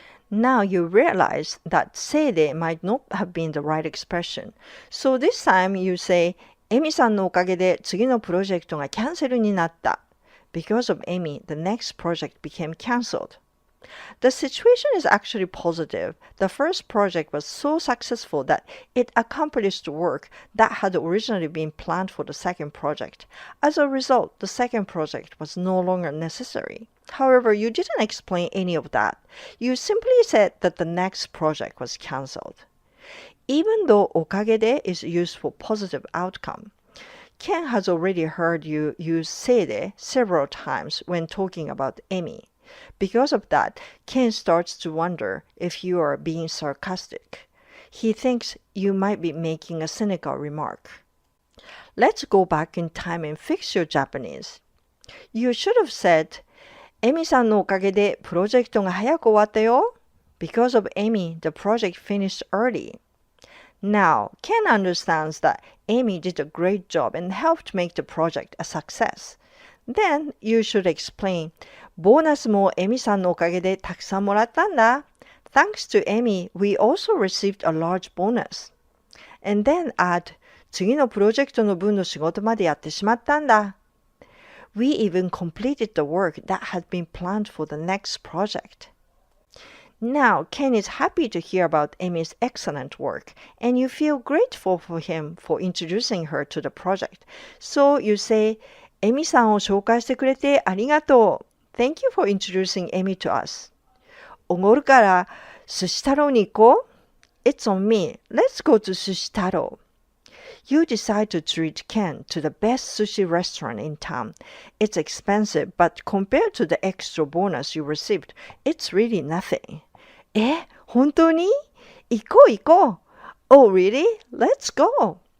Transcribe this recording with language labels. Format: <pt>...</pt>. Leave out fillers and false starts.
<en>Now you realize that せいで might not have been the right expression. So this time you say,</en> <ja>エミさんのおかげで次のプロジェクトがキャンセルになった.</ja> <en>Because of Amy, the next project became cancelled. The situation is actually positive. The first project was so successful that it accomplished work that had originally been planned for the second project. As a result, the second project was no longer necessary. However, you didn't explain any of that. You simply said that the next project was cancelled. Even though おかげで is used for positive outcome, Ken has already heard you use せいで several times when talking about Amy. Because of that, Ken starts to wonder if you are being sarcastic. He thinks you might be making a cynical remark. Let's go back in time and fix your Japanese. You should have said,</en> <ja>エミさんのおかげでプロジェクトが早く終わったよ.</ja> <en>Because of Amy, the project finished early. Now, Ken understands that Amy did a great job and helped make the project a success. Then you should explain,</en> <ja>ボーナスもエミさんのおかげでたくさんもらったんだ.</ja> <en>Thanks to Amy, we also received a large bonus. And then add,</en> <ja>次のプロジェクトの分の仕事までやってしまったんだ.</ja> <en>We even completed the work that had been planned for the next project. Now, Ken is happy to hear about Amy's excellent work, and you feel grateful for him for introducing her to the project. So you say,</en> <ja>エミさんを紹介してくれてありがとう.</ja> <en>Thank you for introducing Amy to us.</en> <ja>おごるから寿司太郎に行こう.</ja> <en>It's on me. Let's go to 寿司太郎. You decide to treat Ken to the best sushi restaurant in town. It's expensive, but compared to the extra bonus you received, it's really nothing.</en> <ja>本当に?行こう行こう.</ja> <en>Oh, really? Let's go.</en>